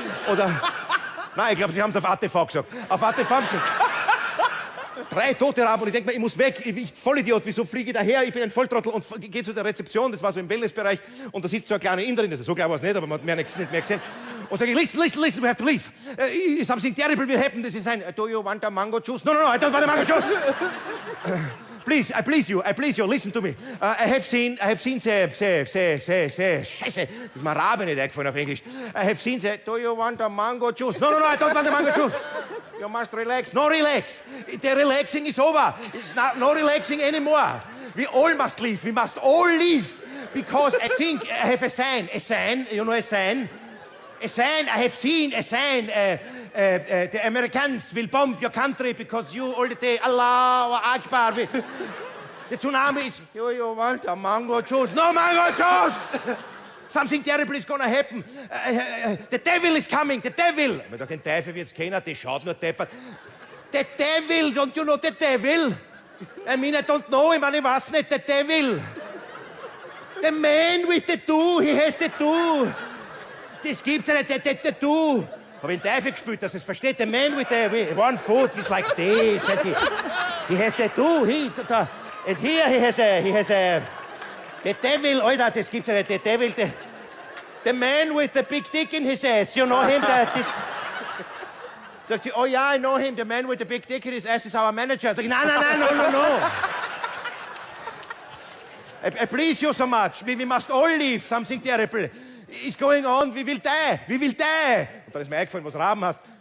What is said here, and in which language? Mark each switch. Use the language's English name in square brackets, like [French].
[German] Oder, nein, ich glaube, Sie haben es auf ATV gesagt. Auf ATV haben Sie 3 tote Raben und ich denke mir, ich muss weg, ich Vollidiot, wieso fliege ich daher, ich bin ein Volltrottel und gehe zu der Rezeption, das war so im Wellnessbereich und da sitzt so eine kleine Inderin, also so klar war es nicht, aber man hat nicht mehr gesehen. Und sage ich, [English] listen, we have to leave. Something terrible will happen. This is ein, do you want a mango juice? No, I don't want a mango juice. Please, I please you, listen to me. I have seen [German] Scheiße, das ist mir Rabe nicht eingefallen auf Englisch. [English] I have seen do you want a mango juice? No, I don't want a mango juice. You must relax. No, relax. The relaxing is over. It's not, no relaxing anymore. We all must leave. We must all leave. Because I think I have a sign, you know a sign? A sign, I have seen a sign. The Americans will bomb your country because you all the day, Allah Akbar. The tsunami is, you want a mango juice? No mango juice! Something terrible is gonna happen. The devil is coming, the devil. [German] Aber doch den Teufel wird's kennen, der schaut nur deppert. [English] The devil, don't you know the devil? I mean, I don't know him, [German] ich weiß nicht, [English] the devil. The man with the two, he has the two. [German] Das gibt's ja nicht, der Du. Hab ich den Teufel gespielt, dass es versteht. [English] The man with the one foot is like this. He has the two. And here he has a... The devil, [German] Alter, das gibt's ja nicht. [English] The devil, the man with the big dick in his ass. You know him? [German] Sagt sie, oh ja, [English] I know him. The man with the big dick in his ass is our manager. [German] Sag ich, no. [English] I please you so much. We must all leave. Something terrible is going on. We will die. [German] Und dann ist mir eingefallen, was Raben heißt.